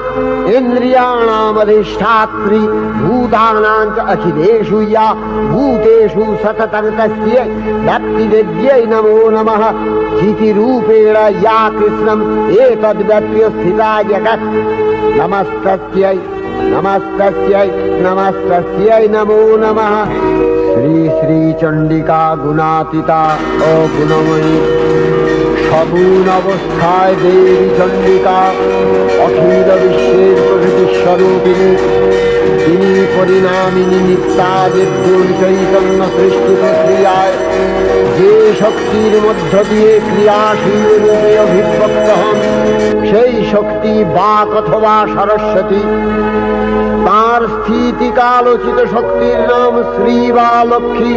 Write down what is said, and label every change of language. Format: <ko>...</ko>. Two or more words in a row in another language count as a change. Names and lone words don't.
<sa>इन्द्रियाणामधिष्ठात्री भूतानां च अखिलेषु या भूतेषु सततं तस्यै भक्तिदेव्यै नमो नमः स्थितिरूपेण या कृष्णम् एतद्व्यप्य स्थिता जगत् नमस्तस्यै नमस्तस्यै नमस्तस्यै नमो नमः श्री श्री चंडिका गुणातीता अगुणमयी</sa> <bn>সগুণ অবস্থায় দেবী চণ্ডিকা অখিল বিশ্বের প্রকৃতি স্বরূপিণী তিনি পরিণামিনী নিত্যাদির চৈতন্য সৃষ্টি প্রক্রিয়ায় যে শক্তির মধ্য দিয়ে ক্রিয়াশীল রূপে অভিব্যক্ত হন সেই শক্তি বাক অথবা সরস্বতী। তার স্থিতিকালোচিত শক্তির নাম শ্রী বা লক্ষ্মী।</bn>